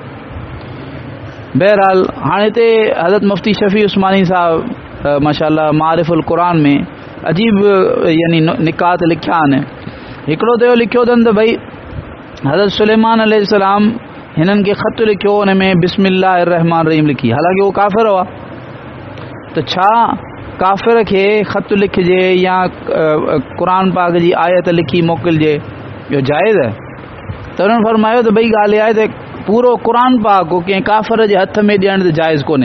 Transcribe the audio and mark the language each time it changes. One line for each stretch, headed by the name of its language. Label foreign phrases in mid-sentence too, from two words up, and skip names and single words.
Sindhi: बहरहाल हाणे हिते हज़रत मुफ्ती शफ़ी उस्मानी साहब माशाअल्लाह मारिफुल क़ुरान में अजीब यानी निकात लिखिया आहिनि। हिकिड़ो त इहो लिखियो अथनि त भई हज़रत सुलेमान अलैहिस्सलाम हिननि खे ख़त लिखियो, हुन में
Arabic: بسم الله الرحمن الرحيم
Sindhi: लिखी, हालांकि उहो काफ़िर हुआ। त छा काफ़िर खे ख़त लिखिजे या क़ुरान पाक जी आयत लिखी मोकिलिजे, इहो जाइज़ आहे? त हुननि फरमायो त भई ॻाल्हि इहा आहे त पूरो क़ुरान पाक को कंहिं काफ़िर जे हथ में ॾियणु त जाइज़ कोन्हे।